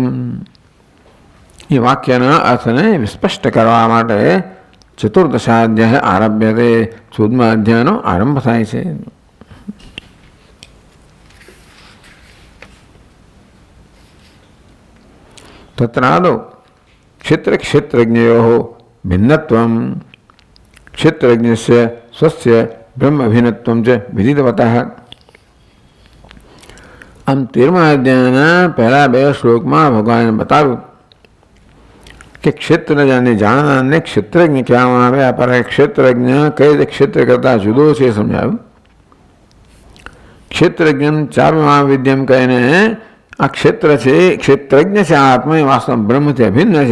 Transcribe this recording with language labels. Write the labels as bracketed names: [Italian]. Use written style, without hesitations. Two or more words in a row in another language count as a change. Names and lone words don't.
[Gujarati] એ વાક્યના અર્થને વિસ્પષ્ટ કરવા માટે [Sanskrit] 14દશાધ્યાય આરભ્ય [Gujarati] તે 14મા અધ્યાયનો આરંભ થાય છે. [Sanskrit] તત્રાદો ક્ષેત્ર ક્ષેત્રજ્ઞયો भिन्नत्वं क्षेत्रज्ञस्य स्वस्य ब्रह्म अभिन्नत्वं च विदितवतः। [Gujarati] આમ 13મા અધ્યાયના પહેલા 2 શ્લોકમાં ભગવાને બતાવ્યું કે ક્ષેત્રજ્ઞને જાણનારને ક્ષેત્રજ્ઞ કહેવામાં આવે. આ પર ક્ષેત્રજ્ઞ કઈ રીતે ક્ષેત્ર કરતાં જુદો છે એ સમજાવ્યું. [Sanskrit] ક્ષેત્રજ્ઞ ચાર્મ વિદ્યમ [Gujarati] કહીને આ ક્ષેત્ર છે, ક્ષેત્રજ્ઞ છે, આ આત્મા એ વાસ્તવ બ્રહ્મથી અભિન્ન છે.